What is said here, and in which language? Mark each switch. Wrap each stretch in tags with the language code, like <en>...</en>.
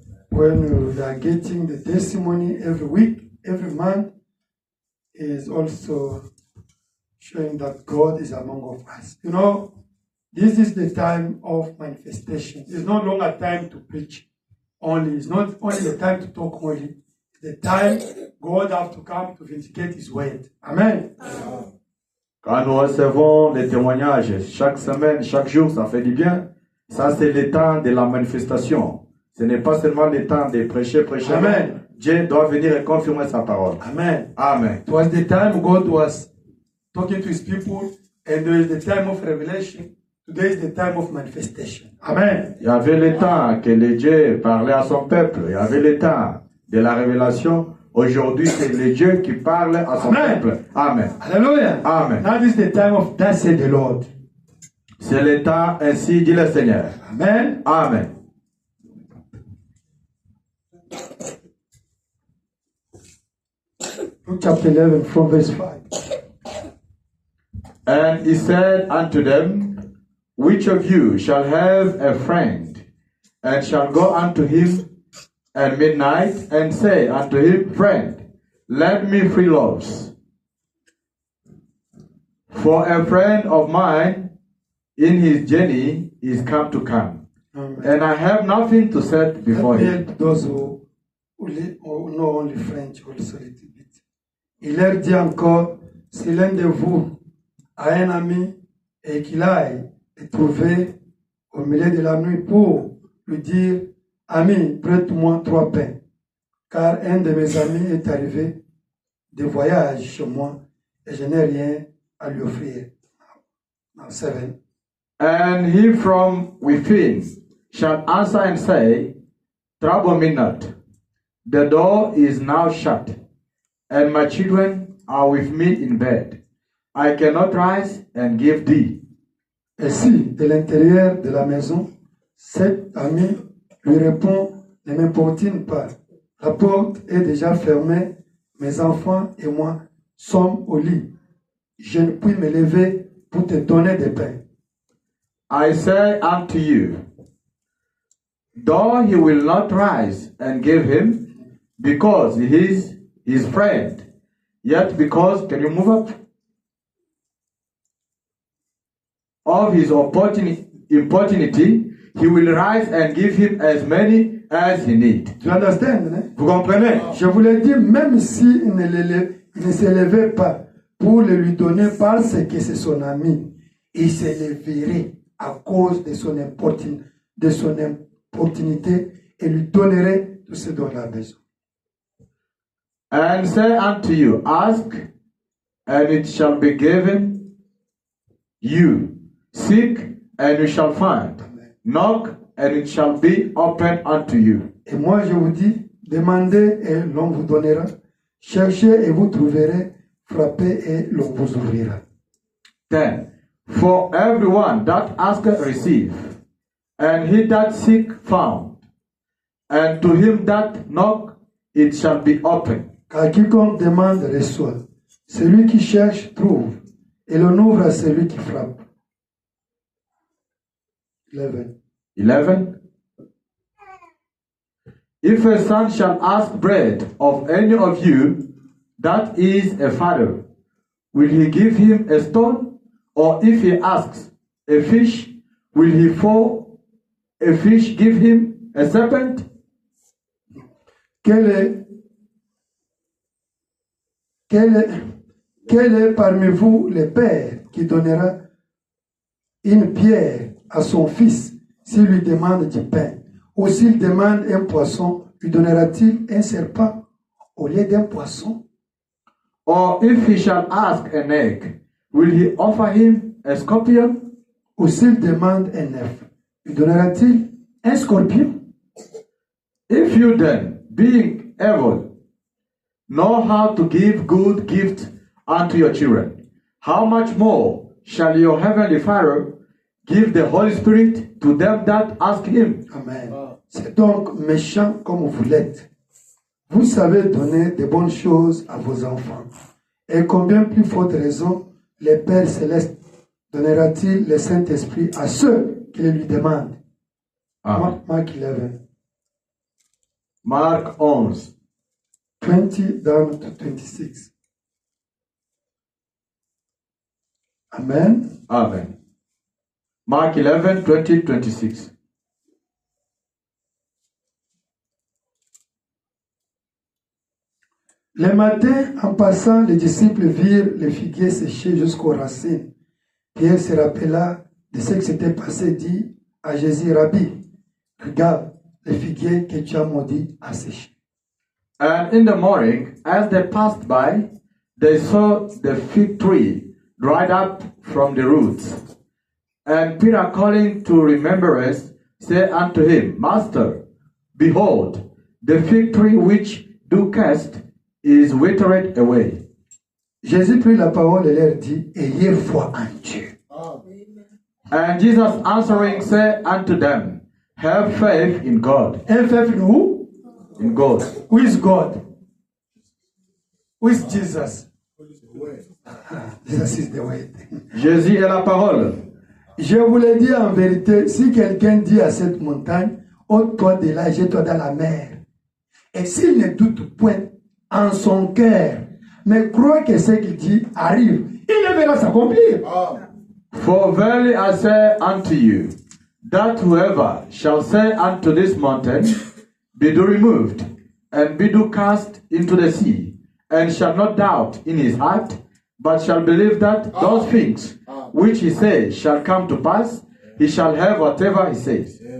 <en>When we are getting the testimony every week, every month, is also showing that God is among us. This is the time of manifestation. It's no longer time to preach only. It's not only the time to talk only. It's the time God has to come to vindicate His word. Amen.</en> <fr>Quand nous recevons les témoignages chaque semaine, chaque jour, ça fait du bien. Ça, c'est le temps de la manifestation. Ce n'est pas seulement le temps de prêcher. Amen. Dieu doit venir et confirmer sa parole. Amen. Amen.</fr> <en>It was the time God was talking to His people, and there is the time of revelation. Today is the time of manifestation. Amen.</en> <fr>Il y avait le temps que le Dieu parlait à son peuple. Il y avait le temps de la révélation. Aujourd'hui, c'est le Dieu qui parle à son peuple. Amen. Hallelujah. Amen.</fr> <en>Now is the time of thus said the Lord.</en> <fr>C'est le temps, ainsi dit le Seigneur. Amen. Amen.</fr> <en>Luke chapter 11 from verse 5. And he said unto them, which of you shall have a friend, and shall go unto him at midnight, and say unto him, friend, lend me 3 loaves. For a friend of mine in his journey is come. Amen. And I have nothing to set before him. Those who know only French also a little bit.</en> <fr>Il leur dit encore, si l'un de vous a un ami et qu'il aille le trouver au milieu de la nuit pour lui dire, ami, prête-moi 3 pains, car un de mes amis est arrivé de voyage chez moi et je n'ai rien à lui offrir.</fr> <en>Now 7. And he from within shall answer and say, trouble me not. The door is now shut, and my children are with me in bed. I cannot rise and give thee.</en> <fr>Et si, de l'intérieur de la maison, cet ami lui répond, ne m'importune pas. La porte est déjà fermée, mes enfants et moi sommes au lit. Je ne puis me lever pour te donner des pains.</fr> <en>I say unto you, though he will not rise and give him, because he is his friend, yet because, can you move up? Of his importunity, he will rise and give him as many as he need. Tu understand, né?</en> <fr>Vous comprenez? Je vous l'ai dit, même si il ne se levait pas pour le lui donner parce que c'est son ami, il se leverait à cause de son opportunité et lui donnerait tout ce dont il a besoin.</fr> <en>And say unto you, ask, and it shall be given you. Seek, and you shall find. Knock, and it shall be opened unto you.</en> <fr>Et moi je vous dis, demandez et l'on vous donnera. Cherchez et vous trouverez. Frappez et l'on vous ouvrira.</fr> <en>10. For everyone that asketh receive, and he that seek found, and to him that knock it shall be opened.</en> <fr>Car quiconque demande reçoit, celui qui cherche trouve, et l'on ouvre à celui qui frappe.</fr> <en>11. If a son shall ask bread of any of you that is a father, will he give him a stone? Or if he asks a fish, will he for a fish give him a serpent?</en> <fr>Quel est parmi vous le père qui donnera une pierre à son fils s'il lui demande du pain? Ou s'il demande un poisson, lui donnera-t-il un serpent au lieu d'un poisson?</fr> <en>Or if he shall ask an egg will he offer him a scorpion?</en> <fr>Ou s'il demande un œuf, lui donnera-t-il un scorpion?</fr> <en>If you then, being evil, know how to give good gifts unto your children, how much more shall your heavenly Father give the Holy Spirit to them that ask him? Amen.</en> <fr>C'est donc méchant comme vous l'êtes. Vous savez donner de bonnes choses à vos enfants. Et combien plus forte raison le Père Céleste donnera-t-il le Saint-Esprit à ceux qui le lui demandent? Amen.</fr> <en>Mark 11,</en> <fr>Marc 11,</fr> <en>20 down to 26. Amen. Amen. Mark 11, 20, 26.</en> <fr>Le matin, en passant, les disciples virent les figuiers séchés jusqu'aux racines. Pierre se rappela de ce qui s'était passé, dit à Jésus, Rabbi, regarde, les figuiers que tu as maudits a séché.</fr> <en>And in the morning, as they passed by, they saw the fig tree dried up from the roots. And Peter, calling to remembrance, said unto him, Master, behold, the fig tree which thou cast is withered away.</en> <fr>Jésus prit la parole et leur dit, ayez foi en Dieu.</fr> <en>And Jesus answering said unto them, Have faith in God. Un faith in who? In God. Who is God? Who is Jesus? Jesus is the way.</en> <fr>Jésus est la parole. Je vous le dis en vérité, si quelqu'un dit à cette montagne, ôte-toi de là, jette-toi dans la mer, et s'il ne doute point en son cœur, mais croit que ce qu'il dit arrive, il le verra s'accomplir.</fr> <en>For verily I say unto you, that whoever shall say unto this mountain, Be thou removed, and be thou cast into the sea, and shall not doubt in his heart, but shall believe that those things which he says shall come to pass, he shall have whatever he says.</en>